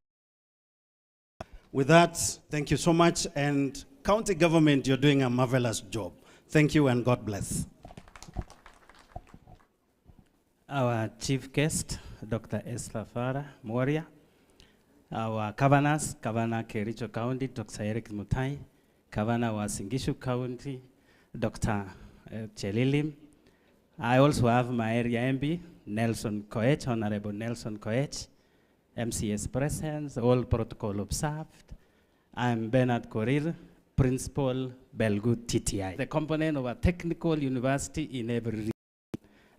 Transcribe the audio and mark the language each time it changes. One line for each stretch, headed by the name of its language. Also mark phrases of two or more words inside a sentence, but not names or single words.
English: With that, thank you so much, and county government, you're doing a marvelous job. Thank you and God bless. Our chief guest, Dr. Esther Moria, our governors, Governor Kericho County, Dr. Eric Mutai, Governor Wasingishu County, Dr. Chelilim. I also have my area MB, Nelson Koech, Honorable Nelson Koech, MCS presence, all protocol observed. I'm Bernard Korir, Principal Belgood TTI. The component of a technical university in every region.